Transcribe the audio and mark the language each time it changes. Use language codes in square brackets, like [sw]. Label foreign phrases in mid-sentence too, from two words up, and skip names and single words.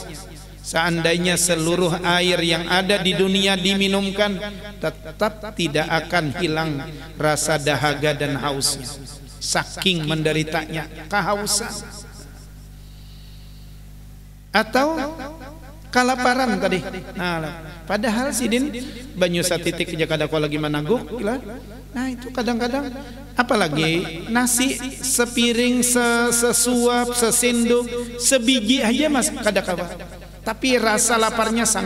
[id] Seandainya seluruh air yang ada di dunia diminumkan, tetap tidak akan hilang rasa dahaga dan hausnya. Saking menderitanya kehausan. Atau kelaparan tadi. [bjn] Nah, padahal sidin banyu satitik aja kada lagi managuk. Nah, itu kadang-kadang apalagi nasi sepiring, sesuap, sesendok, sebiji aja mas kada-kada. [id] Tapi rasa laparnya sangat.